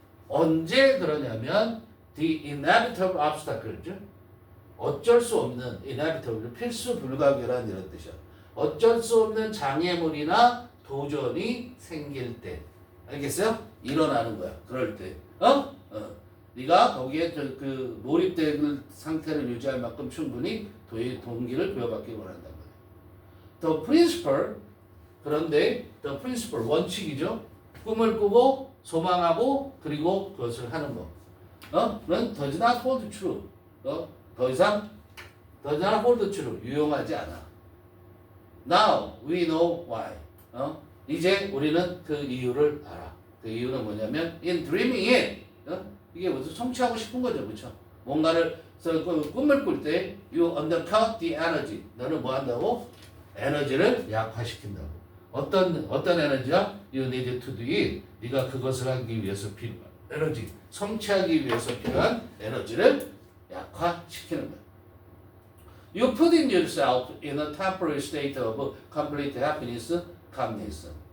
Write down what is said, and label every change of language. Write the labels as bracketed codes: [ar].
[ko] 언제 그러냐면 [en] the inevitable obstacles, [ko] 어쩔 수 없는 inevitable, 필수 불가결한 이런 뜻이야. 어쩔 수 없는 장애물이나 도전이 생길 때, 알겠어요? 일어나는 거야. 그럴 때, 네가 거기에 그 몰입된 상태를 유지할 만큼 충분히 동기를 부여받기 원한단 말이야. [en] The principle, [ko] 그런데 [en] the principle, 원칙이죠. [ko] 꿈을 꾸고 소망하고 그리고 그것을 하는 거. [en] 는 does not hold true. [ko] 더 이상 [en] does not hold true. [ko] 유용하지 않아. [en] Now we know why. [ko] 이제 우리는 그 이유를 알아. 그 이유는 뭐냐면 [en] in dreaming it. [ko] 이게 무슨 성취하고 싶은 거죠, 그렇죠? 뭔가를 꿈을 꿀 때 [en] you undercut the energy. [ko] 너는 뭐 한다고? 에너지를 약화시킨다고. 어떤 에너지야? [en] You need to do it. [ko] 네가 그것을 하기 위해서 필요한 에너지, 성취하기 위해서 필요한 에너지를 약화시키는 거야. [en] You put in yourself in a temporary state of complete happiness, calmness.